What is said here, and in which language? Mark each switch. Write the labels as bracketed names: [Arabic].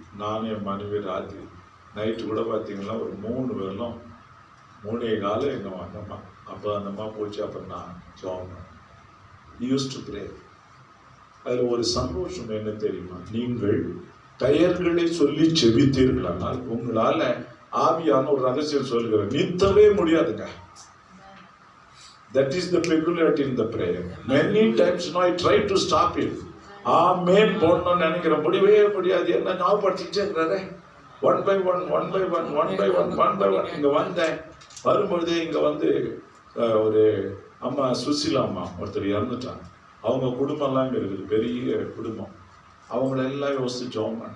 [Tamil] நான் என் மனைவி ராத்திரி நைட்டு கூட பார்த்தீங்கன்னா ஒரு 3 வேளம் 3:15 எங்கள் அந்தம்மா, அப்போ அந்தம்மா போச்சு. அப்புறம் நான் [English] Job use to pray. [Tamil] அதில் ஒரு சந்தோஷம் என்ன தெரியுமா? நீங்கள் பெயர்களை சொல்லி செபித்தீர்களானால் உங்களால் ஆவியான ஒரு ரகசியம் சொல்லுகிறேன், நிறுத்தவே முடியாதுங்க. [English] That is the peculiarity in the prayer. Many times I try to stop it. [Tamil] ஆமென் போடணும்னு நினைக்கிற முடியவே முடியாது. என்ன ஞாபகப்படுத்திக்கிட்டே இருக்கிறாரு. [English] one by one [Tamil] இங்க வந்தேன். வரும்பொழுதே இங்க வந்து ஒரு அம்மா சுசிலா அம்மா ஒருத்தர் இறந்துட்டாங்க. அவங்க குடும்பம்லாம் இங்க இருக்குது, பெரிய குடும்பம். அவங்களெல்லாம் யோசிச்சோம்.